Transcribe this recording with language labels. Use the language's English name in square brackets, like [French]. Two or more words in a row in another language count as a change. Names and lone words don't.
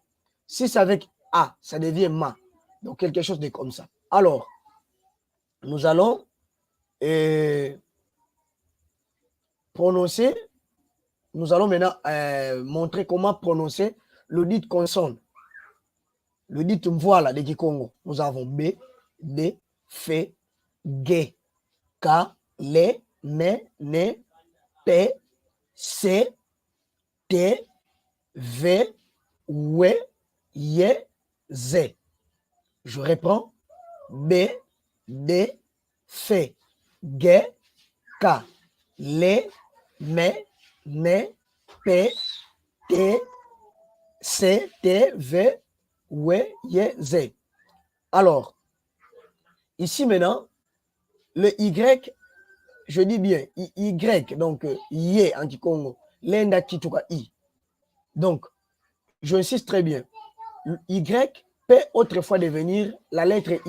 [French] Si c'est avec A, ça devient ma. Donc quelque chose de comme ça. Alors, nous allons prononcer, nous allons maintenant montrer comment prononcer le dit consonne. Le dit voilà de Kikongo. Nous avons B, D, F, G, K, L, M, N, P, C, T, V, W, Y, Z. Je reprends. B, D, F, G, K, L, M, N, P, T, C, T, V, W, Y, Z. Alors, ici maintenant, le Y, je dis bien Y, donc Y en Kikongo, [Kongo] l'enda Kituka [French] I. Donc, j'insiste très bien. Y peut autrefois devenir la lettre I.